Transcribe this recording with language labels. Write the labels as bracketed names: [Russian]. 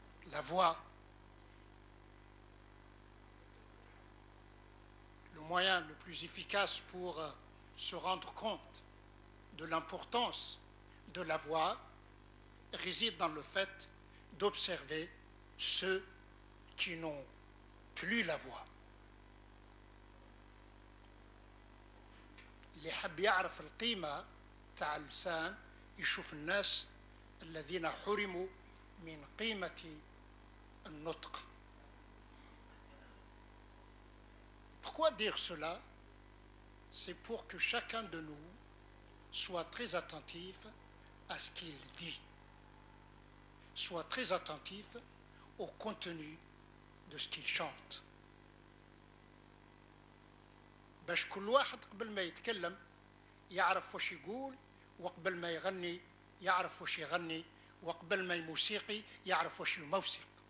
[French] La voix, le moyen le plus efficace pour se rendre compte de l'importance de la voix réside dans le fait d'observer ceux qui n'ont plus la voix. [Arabic] اللي حب يعرف القيمة تاع اللسان يشوف الناس الذين حرموا من قيمة النطق. [French] Pourquoi dire cela? C'est pour que chacun de nous soit très attentif à ce qu'il dit, soit très attentif au contenu de ce qu'il chante. [Arabic] باش كل واحد قبل ما يتكلم يعرف واش يقول، وقبل ما يغني يعرف واش يغني، وقبل ما يموسيقي يعرف واش يموسيق.